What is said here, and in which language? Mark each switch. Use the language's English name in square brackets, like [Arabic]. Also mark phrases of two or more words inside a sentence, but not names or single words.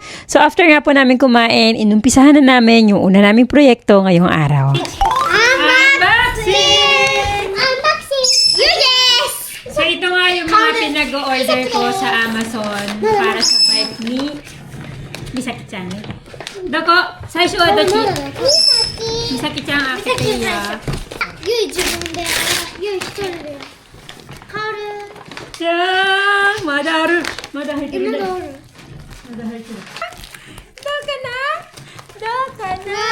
[Filipino] So after nga po namin kumain, inumpisahan na namin yung una naming proyekto ngayong araw. Unboxing! Yes! So ito nga yung mga pinag-order ko sa Amazon para sa bike ni Misaki-chan. [Japanese] どこ、最初はどっち？ミサキちゃん開けてや. Yui 自分で、Yui 一人で。カオル。じゃーん、まだある。まだ入ってる。まだある。まだ入ってる。どうかな？どうかな？